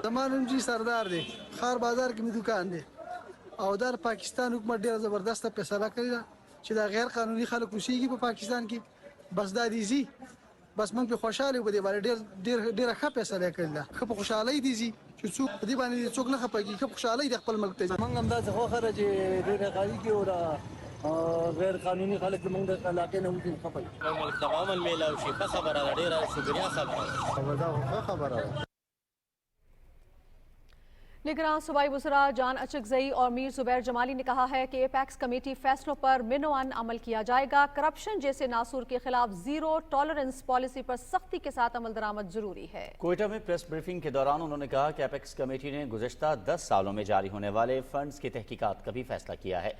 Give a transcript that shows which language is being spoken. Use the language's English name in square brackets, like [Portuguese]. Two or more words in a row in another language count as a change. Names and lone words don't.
[Pashto] زما نوم جي سردار دی خار بازار کې مې دوکان دی او دا پاکستان حکومت ډېره زبردسته فیصله کړې ده چې دا غیر قانوني خلک اوسېږي په پاکستان کې بس دا دي ځي بس موږ پرې خوشحاله یو په دې باندې ډېره ښه فیصله یې کړې ده ښه په خوشحالۍ دي ځي چې څوک په دې باندې څوک نه خفه کېږي ښه په خوشحالۍ د خپل ملک ته ځي موږ همداسې خوښه ده چې ډېره غالي کې او غیر قانوني خلک زموږ د علاقې نه وځي خفه دي ملک ته امن میلاو شي ښه خبره ده ډېره شکریا خبره دا ښه خبره ده [Urdu] نگران صوبائی وزرا جان اچکزئی اور میر زبیر جمالی نے کہا ہے کہ [English] apex committee [Urdu] فیصلوں پر من و عن عمل کیا جائے گا. کرپشن جیسے ناسور کے خلاف [English] zero tolerance policy [Urdu] پر سختی کے ساتھ عمل درآمد ضروری ہے. کوئٹہ میں [English] press briefing [Urdu] کے دوران انہوں نے کہا کہ [English] apex committee [Urdu] نے گزشتہ 10 سالوں میں جاری ہونے والے فنڈز کی تحقیقات کا بھی فیصلہ کیا ہے.